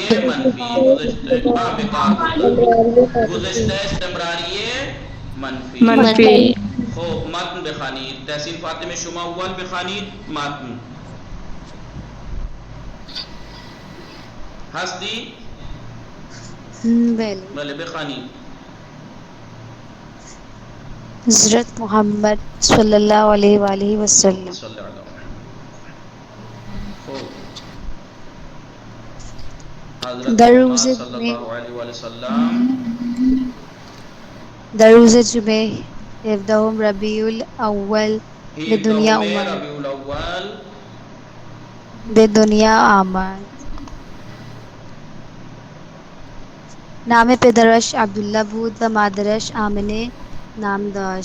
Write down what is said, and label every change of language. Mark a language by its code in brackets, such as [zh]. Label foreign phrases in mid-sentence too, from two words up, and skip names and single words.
[fa] استمراری منفی. گذشته بیکار بودن. گذشته استمراری منفی. منفی. خب متن بخوانید. تحسین فاطمه شما اول بخوانید متن. هستی؟ بله بله بخوانید. حضرت محمد [ar] صلی اللہ علیہ وآلہ وسلم. صلی اللہ علیہ [fa] خب حضرت در محمد روز [ar] صلی اللہ علیہ وآلہ وسلم [fa] در روز جمعه 17 ربیع الاول به دنیا اومد. ربیع الاول به دنیا آمد. نام پدرش عبداللہ بود و مادرش آمنه نام داشت.